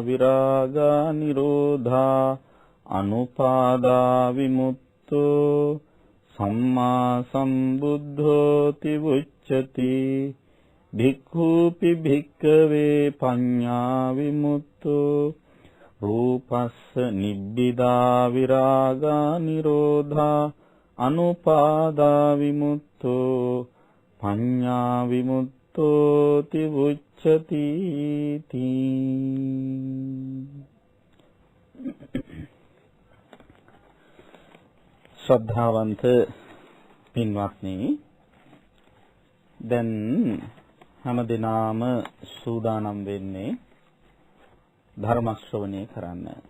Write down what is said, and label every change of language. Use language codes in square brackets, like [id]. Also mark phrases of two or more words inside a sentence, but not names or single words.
[pi] විරාගා නිරෝධා අනුපාදා විමුක්තෝ සම්මා සම්බුද්ධෝ තිවුච්ඡති භික්ඛූපි භික්ඛවේ පඤ්ඤා විමුක්තෝ රූපස්ස නිබ්බිදා විරාගා නිරෝධා අනුපාදා විමුක්තෝ පඤ්ඤා විමුක්තෝ තිවුච්ඡති [si] ශ්‍රද්ධාවන්ත පින්වත්නි, දැන් හැමදෙනාම සූදානම් වෙන්නේ ධර්ම ශ්‍රවණය කරන්න.